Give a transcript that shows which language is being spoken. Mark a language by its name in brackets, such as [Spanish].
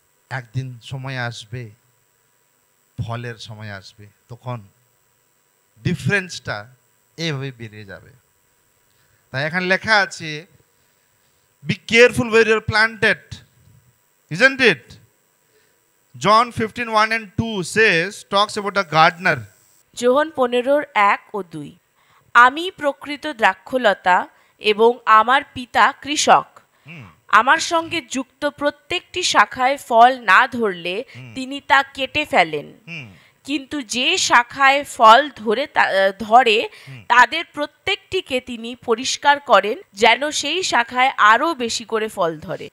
[Bangla] একদিন সময় আসবে, ফলের সময় আসবে, তখন ডিফারেন্সটা এভাবে বেড়ে যাবে। তাই এখানে লেখা আছে, [English] Be careful where you are planted, isn't it? John 15:1-2 says, talks about the gardener. [Bangla] যোহন 15:1 ও 2। আমি প্রকৃত দ্রাক্ষলতা এবং আমার পিতা কৃষক। আমার সঙ্গে যুক্ত প্রত্যেকটি শাখায় ফল না ধরলে তিনি তা কেটে ফেলেন, কিন্তু যে শাখায় ফল ধরে তাদের প্রত্যেকটিকে তিনি পরিষ্কার করেন, যেন সেই শাখায় আরো বেশি করে ফল ধরে।